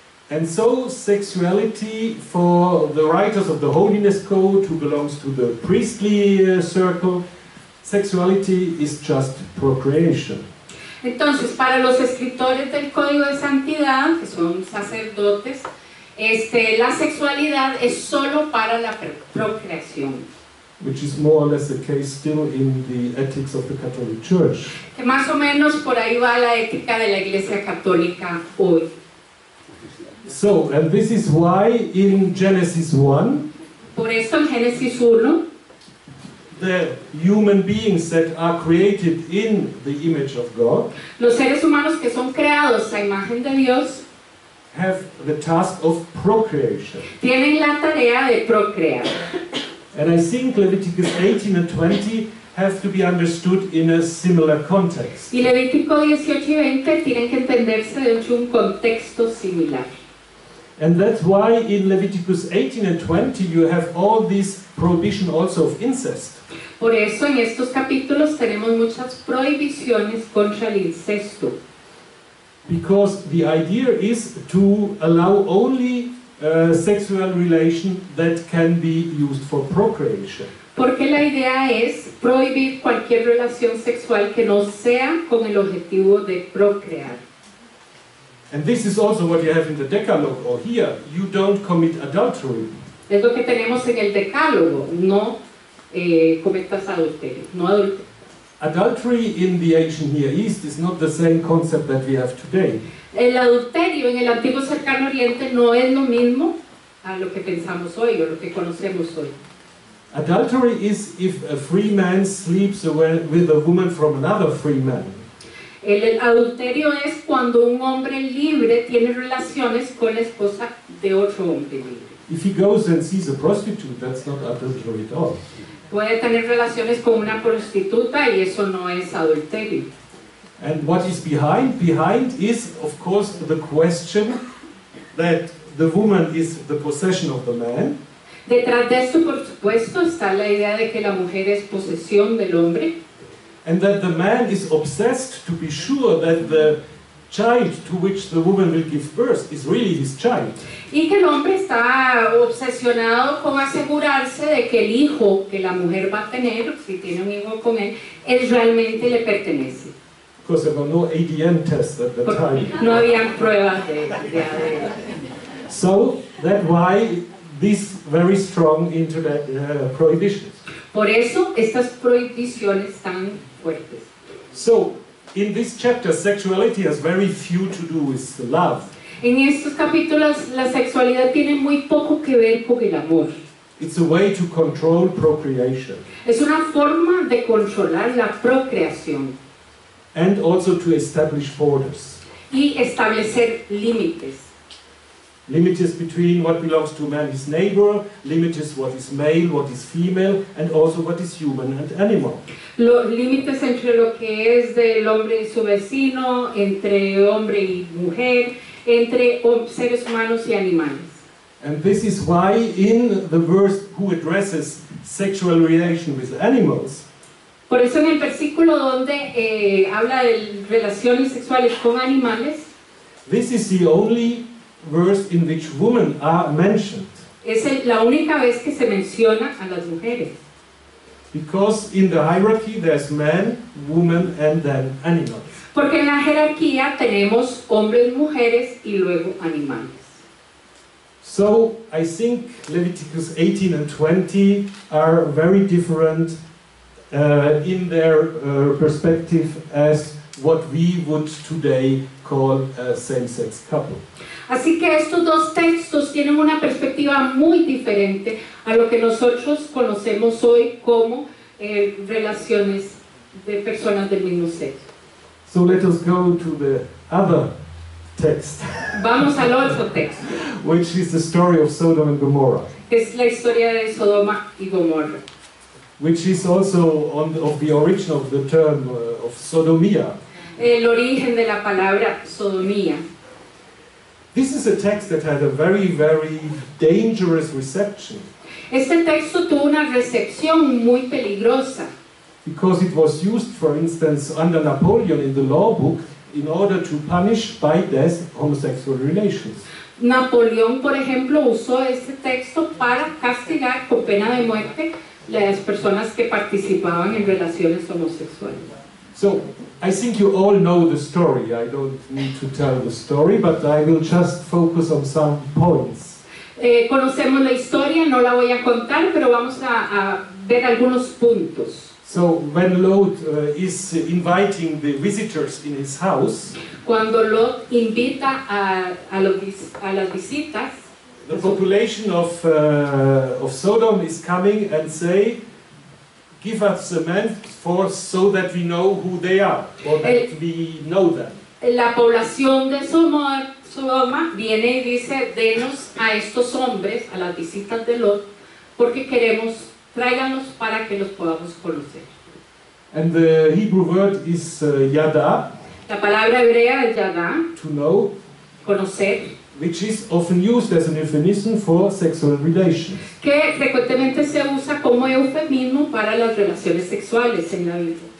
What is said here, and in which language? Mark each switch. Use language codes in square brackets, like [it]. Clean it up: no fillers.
[en] And so sexuality for the writers of the Holiness Code, who belongs to the priestly circle, sexuality is just procreation. [es] Entonces, para los escritores del Código de Santidad, que son sacerdotes, la sexualidad es solo para la procreación. [en] Which is more or less the case still in the ethics of the Catholic Church. [es] Que más o menos por ahí va la ética de la Iglesia Católica hoy. [en] So, and this is why in Genesis 1, [es] por eso en Génesis 1, [en] the human beings that are created in the image of God, [es] los seres humanos que son creados a imagen de Dios, [en] have the task of procreation. [es] Tienen la tarea de procrear. [en] And I think Leviticus 18 and 20 have to be understood in a similar context. [es] Y Levítico 18 y 20 tienen que entenderse dentro de un contexto similar. [en] And that's why in Leviticus 18 and 20 you have all this prohibition also of incest. [es] Por eso en estos capítulos tenemos muchas prohibiciones contra el incesto. [en] Because the idea is to allow only sexual relation that can be used for procreation. [es] Porque la idea es prohibir cualquier relación sexual que no sea con el objetivo de procrear. [en] And this is also what you have in the Decalogue, or here, you don't commit adultery. [es] Es lo que tenemos en el Decálogo, no cometas adulterio, no adulterio. [en] Adultery in the ancient Near East is not the same concept that we have today. [es] El adulterio en el antiguo cercano Oriente no es lo mismo a lo que pensamos hoy o lo que conocemos hoy. [en] Adultery is if a free man sleeps with a woman from another free man. [es] El adulterio es cuando un hombre libre tiene relaciones con la esposa de otro hombre libre. [en] If he goes and sees a prostitute, that's not adultery at all. [es] Puede tener relaciones con una prostituta y eso no es adulterio. [en] And what is behind? Behind is, of course, the question that the woman is the possession of the man. [es] Detrás de esto, por supuesto, está la idea de que la mujer es posesión del hombre. [en] And that the man is obsessed to be sure that the child to which the woman will give birth is really his child. [es] Y que el hombre está obsesionado con asegurarse de que el hijo que la mujer va a tener, si tiene un hijo con él, realmente le pertenece. [en] Because there were no ADN tests at the time. [es] No habían pruebas de ADN. [en] So that's why these very strong prohibitions. [es] Por eso estas prohibiciones tan fuertes. [en] So in this chapter, sexuality has very few to do with love. [es] En estos capítulos la sexualidad tiene muy poco que ver con el amor. [en] It's a way to control procreation. [es] Es una forma de controlar la procreación. [en] And also to establish borders. [es] Y establecer límites. [en] Limits between what belongs to man, his neighbor, limits what is male, what is female, and also what is human and animal. [es] Los límites entre lo que es del hombre y su vecino, entre hombre y mujer, entre seres humanos y animales. [en] And this is why in the verse who addresses sexual relation with animals, [es] Por eso en el versículo donde habla de relaciones sexuales con animales, [en] this is the only verse in which women are mentioned. [es] es la única vez que se menciona a las mujeres. [en] Because in the hierarchy there's man, woman, and then animals. [es] Porque en la jerarquía tenemos hombres, mujeres y luego animales. [en] So I think Leviticus 18 and 20 are very different in their perspective as what we would today call a same-sex couple. [es] Así que estos dos textos tienen una perspectiva muy diferente a lo que nosotros conocemos hoy como relaciones de personas del mismo sexo. [en] So let us go to the other text, [es] Vamos al otro texto, [en] which is the story of Sodom and Gomorrah, [es] que es la historia de Sodoma y Gomorra, [en] which is also of the origin of the term of sodomia. [es] el origen de la palabra sodomía. [en] This is a text that had a very, very dangerous reception, [es] Este texto tuvo una recepción muy peligrosa, [en] because it was used, for instance, under Napoleon in the law book in order to punish by death homosexual relations. [es] Napoleón, por ejemplo, usó este texto para castigar con pena de muerte las personas que participaban en relaciones homosexuales. [en] So, I think you all know the story. I don't need to tell the story, but I will just focus on some points. [es] Conocemos la historia, no la voy a contar, pero vamos a ver algunos puntos. [en] So, when Lot is inviting the visitors in his house, [es] Cuando Lot invita a las visitas, [en] the population of Sodom is coming and say, give us a man so that we know who they are, or that we know them. [es] la población de Sodoma viene y dice, denos a estos hombres, a las visitas de Lot, porque tráiganlos para que los podamos conocer. [en] And the Hebrew word is yada, [es] La palabra hebrea es yadá, [en] to know, [es] conocer, [en] which is often used as an euphemism for sexual relations. [es] que frecuentemente se usa como eufemismo para las relaciones sexuales en la Biblia.